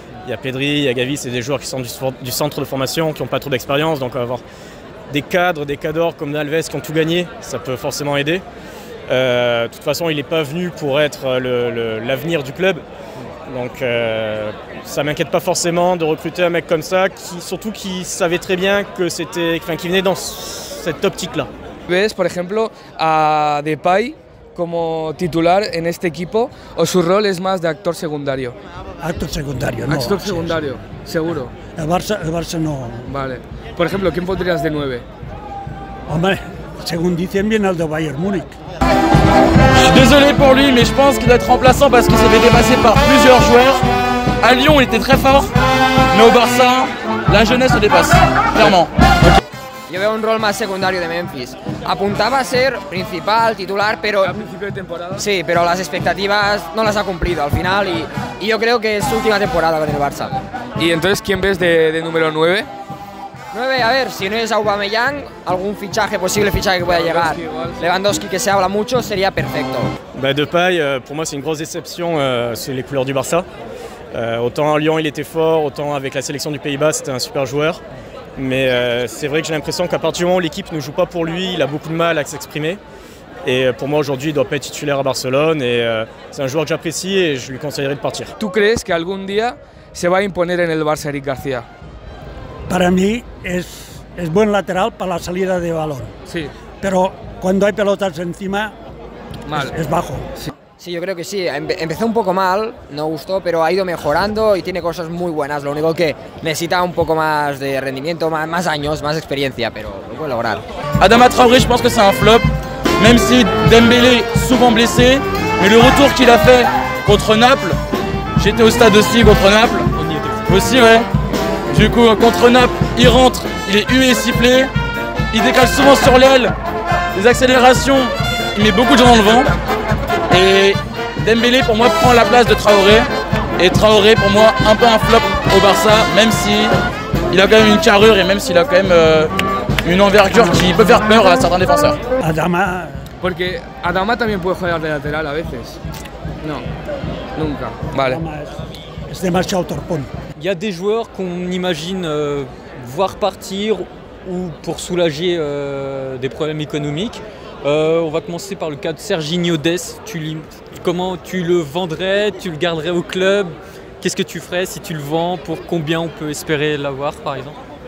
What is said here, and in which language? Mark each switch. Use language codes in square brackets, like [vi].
[fr] Il y a Pedri, il y a Gavi, c'est des joueurs qui sont du centre de formation, qui n'ont pas trop d'expérience, donc avoir des cadres, des cadors comme Alves qui ont tout gagné, ça peut forcément aider. De toute façon, il n'est pas venu pour être l'avenir du club. Donc ça m'inquiète pas forcément de recruter un mec comme ça, surtout qui savait très bien qui venait dans cette optique-là. [es] ¿Ves, por ejemplo, a Depay como titular en este equipo o su rol es más de actor secundario? Actor secundario, no. Actor sí, secundario, seguro. sí. El Barça no. Vale. Por ejemplo, ¿quién pondrías de 9? Hombre, según dicen, viene el de Bayern Múnich. [fr] Je suis désolé pour lui, mais je pense qu'il doit être remplaçant parce qu'il s'est fait dépasser par plusieurs joueurs. À Lyon, il était très fort, mais au Barça, la jeunesse le dépasse, clairement. [es] Yo veo un rol más secundario de Memphis. Apuntaba a ser principal, titular, pero A principio de temporada. sí, pero las expectativas no las ha cumplido al final y yo creo que es su última temporada con el Barça. ¿Y entonces quién ves de número 9? 9, a ver, si no es Aubameyang, algún posible fichaje que pueda llegar. Lewandowski, que se habla mucho, sería perfecto. [fr] Depay, pour moi c'est une grosse déception, c'est les couleurs du Barça. Autant à Lyon il était fort, autant avec la sélection du Pays-Bas c'était un super joueur. Mais c'est vrai que j'ai l'impression qu'à partir du moment où l'équipe ne joue pas pour lui, il a beaucoup de mal à s'exprimer. Et pour moi aujourd'hui il ne doit pas être titulaire à Barcelone et c'est un joueur que j'apprécie et je lui conseillerais de partir. [es] ¿Tú crees que algún día se va a imponer en el Barça Eric García? Para mí es buen lateral para la salida de balón. Sí. Pero cuando hay pelotas encima, Mal. es bajo. Sí, yo creo que sí. Empezó un poco mal, no gustó, pero ha ido mejorando y tiene cosas muy buenas. Lo único que necesita un poco más de rendimiento, más años, más experiencia, pero lo puede lograr. [fr] Adama Traoré, je pense que c'est un flop, même si Dembélé souvent blessé, mais le retour qu'il a fait contre Naples, j'étais au stade aussi contre Naples, aussi ouais. Du coup contre Naples, il rentre, il est hué et sifflé, il décale souvent sur l'aile, les accélérations, il met beaucoup de gens dans le vent. Et Dembélé pour moi prend la place de Traoré. Et Traoré pour moi un peu un flop au Barça, même si il a quand même une carrure et même s'il a quand même une envergure qui peut faire peur à certains défenseurs. [es] Adama, Porque Adama también puede jugar de lateral a veces. No, nunca. Vale. Adama es demasiado torpón. [fr] Il y a des joueurs qu'on imagine voir partir ou pour soulager des problèmes économiques. On va commencer par le cas de Serginho Dest. Comment tu le vendrais? Tu le garderais au club? Qu'est-ce que tu ferais si tu le vends? Pour combien on peut espérer l'avoir par exemple?